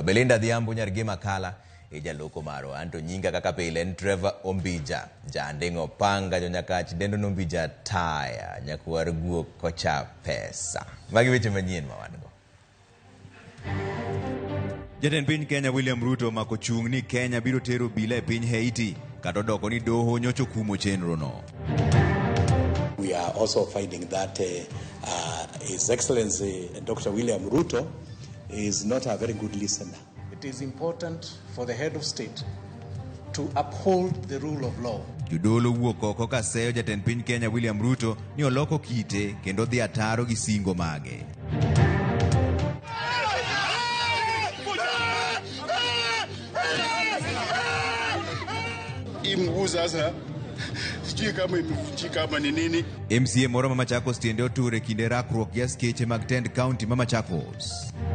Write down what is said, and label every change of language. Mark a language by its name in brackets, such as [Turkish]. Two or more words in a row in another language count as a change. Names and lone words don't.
[Luo (Kenya and Tanzania)] Belinda Dhiambo Nyargima Kala e jaloko maro anto nyinga kaka pile en Trevor Ombija jandeng'o panga jonyakach dendo nombija taya nyakwar guok kocha pesa. Magi weche manyien ma wan go. Jatend piny Kenya William Ruto mako chung ni Kenya biro tero bila e piny Haiti kata doko ni doho nyocho kumo chenro no. [English] We are also finding that His Excellency Dr. William Ruto is not a very good listener. It is important for the head of state to uphold the rule of law. [Luo (Kenya and Tanzania)] Judolo wuok oko ka seyo jatend piny Kenya William Ruto ni oloko kite kendo dhi ataro gi singo mage. MCA moro ma Machakos tiende oture kinde rakruok gi askeche mag tend county ma Machakos.